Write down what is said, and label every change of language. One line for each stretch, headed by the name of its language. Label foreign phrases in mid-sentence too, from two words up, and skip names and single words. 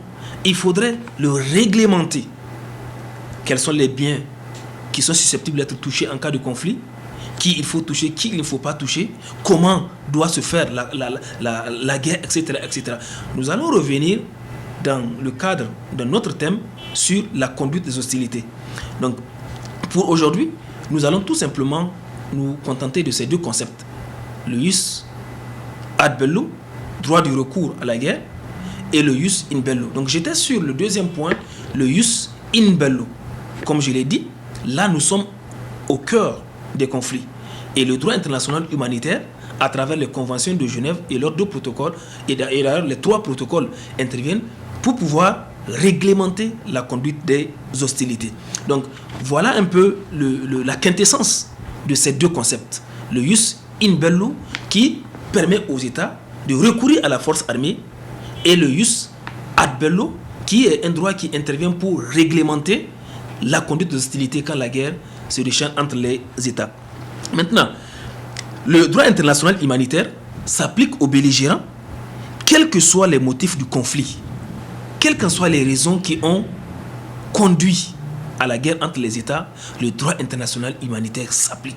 French: Il faudrait le réglementer. Quels sont les biens qui sont susceptibles d'être touchés en cas de conflit, qui il faut toucher, qui il ne faut pas toucher, comment doit se faire la guerre, etc., etc. Nous allons revenir dans le cadre d'un autre thème sur la conduite des hostilités. Donc, pour aujourd'hui, nous allons tout simplement nous contenter de ces deux concepts.
Latin: Le jus ad bellum,
French: droit du recours à la guerre, et le
Latin: jus in bello.
French: Donc, j'étais sur le deuxième point, le
Latin: jus in bello.
French: Comme je l'ai dit, là, nous sommes au cœur des conflits. Et le droit international humanitaire, à travers les conventions de Genève et leurs deux protocoles, et d'ailleurs les trois protocoles interviennent pour pouvoir réglementer la conduite des hostilités. Donc, voilà un peu la quintessence de ces deux concepts. Le
Latin: jus in bello
French: qui permet aux États de recourir à la force armée et le
Latin: jus ad bello
French: qui est un droit qui intervient pour réglementer la conduite des hostilités quand la guerre se déchaîne entre les États. Maintenant, le droit international humanitaire s'applique aux belligérants, quels que soient les motifs du conflit, quelles que soient les raisons qui ont conduit à la guerre entre les États, le droit international humanitaire s'applique.